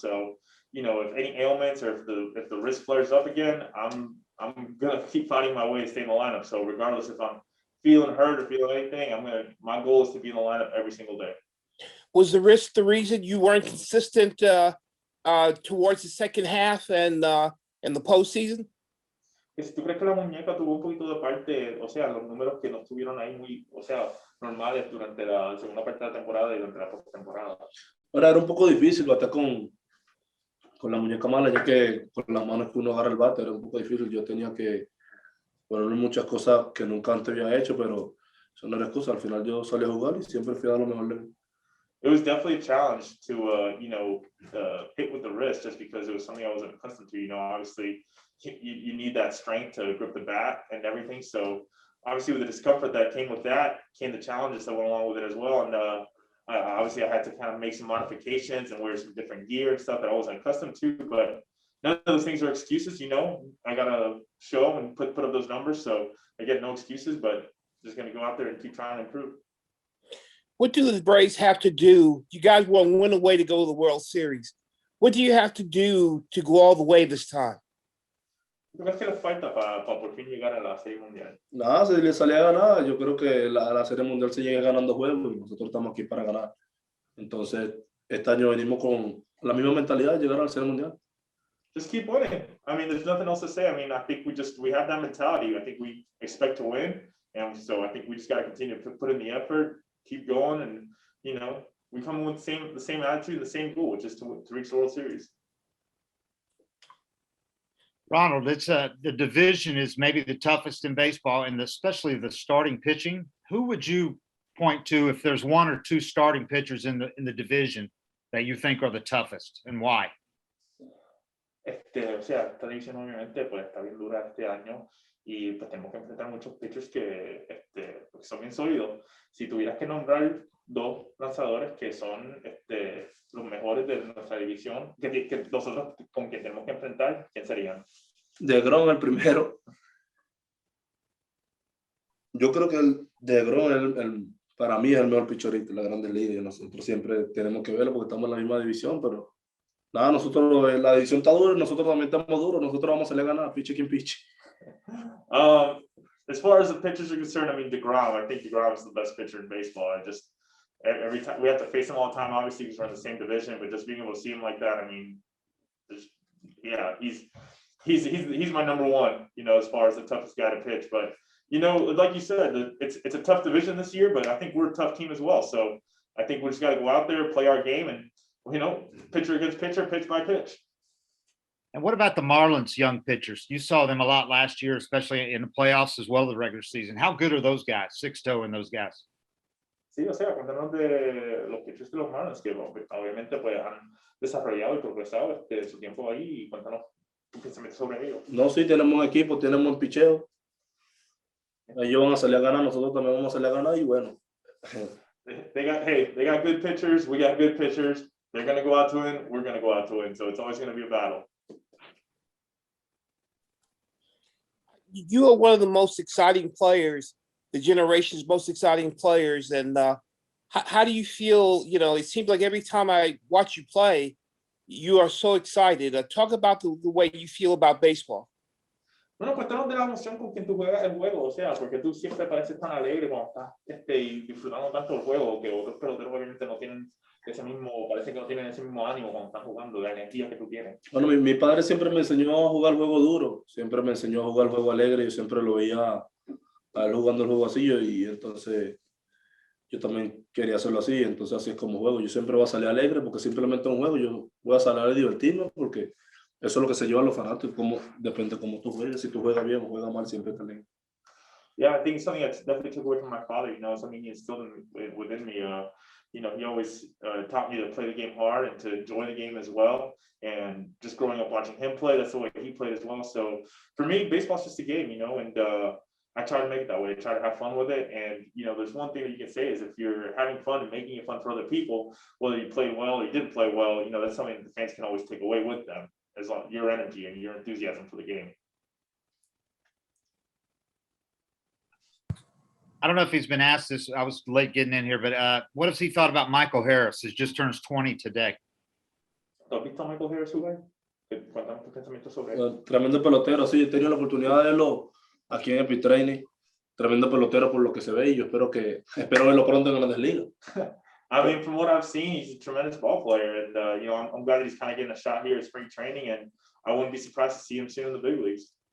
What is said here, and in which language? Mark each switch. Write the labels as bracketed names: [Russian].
[English] So, you know, if any ailments or if the wrist flares up again, I'm gonna keep fighting my way to stay in the lineup. So regardless if I'm feeling hurt or feeling anything, my goal is to be in the lineup every single day. Was the risk the reason you weren't consistent towards the second half and in the postseason? [Spanish] Si tú crees que la muñeca tuvo un poquito de parte, o sea, los números que no estuvieron ahí muy, o sea, normales durante la segunda parte de la temporada y durante la postemporada. Ahora era un poco difícil bater con la muñeca mala, ya que con las manos que uno agarra el bate era un poco difícil. Yo tenía que ponerle muchas cosas que nunca antes había hecho, pero eso no era excusa. Al final yo salí a jugar y siempre fui a dar lo mejor de mí. [English] It was definitely a challenge to, you know, hit with the wrist just because it was something I wasn't accustomed to. You know, obviously you need that strength to grip the bat and everything. So obviously with the discomfort that came with that came the challenges that went along with it as well. And obviously I had to kind of make some modifications and wear some different gear and stuff that I wasn't accustomed to, but none of those things are excuses. You know, I got to show and put up those numbers. So I get no excuses, but just going to go out there and keep trying to improve. What do the Braves have to do? You guys want to win a way to go to the World Series. What do you have to do to go all the way this time? [Spanish] ¿Qué crees que les falta para por fin llegar a la Serie Mundial? Nada, si le salía a ganar, yo creo que la Serie Mundial se llega ganando juegos y nosotros estamos aquí para ganar. Entonces, este año venimos con la misma mentalidad de llegar a la Serie Mundial. [English] Just keep winning. I mean, there's nothing else to say. I mean, I think we have that mentality. I think we expect to win. And so I think we just got to continue to put in the effort, keep going. And, you know, we come with the same attitude, the same goal, which is to reach the World Series. Ronald, it's the division is maybe the toughest in baseball, and especially the starting pitching. Who would you point to if there's one or two starting pitchers in the division that you think are the toughest, and why? [Spanish] O sea, esta división obviamente pues está bien dura este año y pues tenemos que enfrentar muchos pitchers que son bien sólidos. Si tuvieras que nombrar dos lanzadores que son los mejores de nuestra división, que nosotros con quien tenemos que enfrentar, ¿quién serían? DeGrom el primero. Yo creo que el DeGrom para mí es el mejor pitcherito de la Grandes Ligas. Nosotros siempre tenemos que verlo porque estamos en la misma división, pero nada, nosotros, la división está dura, nosotros también estamos duros, nosotros vamos a salir a ganar, piche quien piche. [English] As far as the pitchers are concerned, I mean, I think DeGrom is the best pitcher in baseball. Every time we have to face him all the time, obviously, because we're in the same division, but just being able to see him like that, I mean, yeah, he's my number one, you know, as far as the toughest guy to pitch. But, you know, like you said, it's a tough division this year, but I think we're a tough team as well. So I think we just got to go out there, play our game, and, you know, pitcher against pitcher, pitch by pitch. And what about the Marlins young pitchers? You saw them a lot last year, especially in the playoffs as well as the regular season. How good are those guys, Sixto and those guys? [Spanish] Sí, o sea, cuéntanos de los pitchers de los Marlins, que obviamente pues han desarrollado y progresado su tiempo ahí, y cuéntanos tu pensamiento sobre ellos. No, sí, tenemos un equipo, tenemos un picheo. Ellos van a salir a ganar, nosotros también vamos a salir a ganar y bueno. [English] They got good pitchers, we got good pitchers. They're going to go out to win, we're going to go out to win. So it's always going to be a battle. You are one of the most exciting players, the generation's most exciting players. And how do you feel? You know, it seems like every time I watch you play, you are so excited. Talk about the way you feel about baseball. [Spanish] Bueno, cuéntanos de la emoción con quien tú juegas el juego, o sea, porque tú siempre pareces tan alegre cuando estás y disfrutando tanto el juego, que otros peloteros obviamente no tienen parece que no tienen ese mismo ánimo cuando están jugando, la energía que tú tienes. Bueno, mi padre siempre me enseñó a jugar el juego duro, siempre me enseñó a jugar el juego alegre, yo siempre lo veía a él jugando el juego así, y entonces yo también quería hacerlo así, entonces así es como juego. Yo siempre voy a salir alegre porque simplemente en un juego yo voy a salir a divertirme, porque eso es lo que se lleva a los fanáticos, depende de cómo tú juegues, si tú juegas bien o juegas mal, siempre está alegre. [English] Yeah, I think it's something that's definitely took away from my father, you know, something he instilled within me. you know, he always taught me to play the game hard and to enjoy the game as well. And just growing up watching him play, that's the way he played as well. So for me, baseball's just a game, you know, and I try to make it that way. I try to have fun with it. And, you know, there's one thing that you can say is if you're having fun and making it fun for other people, whether you play well or you didn't play well, you know, that's something that the fans can always take away with them, as long as your energy and your enthusiasm for the game. I don't know if he's been asked this. I was late getting in here, but what has he thought about Michael Harris? He just turns 20 today. [Spanish] ¿Has visto a Michael Harris jugar? Cuéntame tus pensamientos sobre él. Bueno, tremendo pelotero, sí, he tenido la oportunidad de verlo aquí en Epic Training. Tremendo pelotero por lo que se ve y yo espero verlo pronto en Grandes Ligas. [English] I mean, from what I've seen, he's a tremendous ball player, and you know, I'm glad that he's kind of getting a shot here at spring training, and I wouldn't be surprised to see him soon in the big leagues.